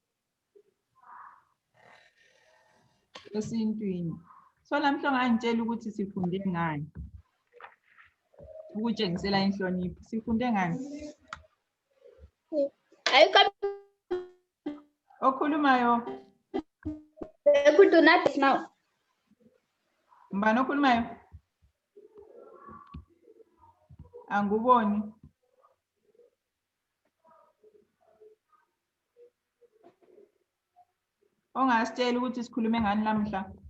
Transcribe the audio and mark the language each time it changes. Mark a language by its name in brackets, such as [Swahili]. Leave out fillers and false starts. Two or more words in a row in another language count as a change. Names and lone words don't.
[North Ndebele] Esintwini. So namhla ngangitshela ukuthi sifunde ngani. Ukutshengisela inhlonipho. Sifunde ngani? Ayikho Okhulumayo. could do not now. Mbani okhulumayo? Anguboni. Ongasitshela ukuthi sikhulume ngani namhla?